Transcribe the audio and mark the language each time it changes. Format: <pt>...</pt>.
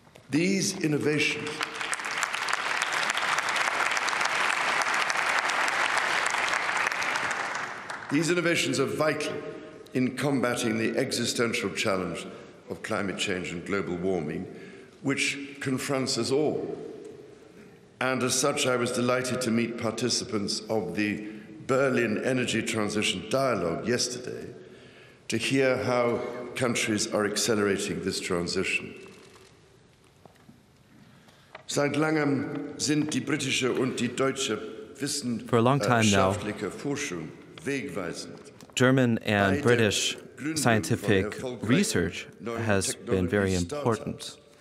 <en>These innovations are vital in combating the existential challenge of climate change and global warming, which confronts us all. And as such, I was delighted to meet participants of the Berlin Energy Transition Dialogue yesterday to hear how countries are accelerating this transition.</en> <de>Seit langem sind die britische und die deutsche wissenschaftliche Forschung wegweisend.</de> <en>German and British scientific research has been very important.</en>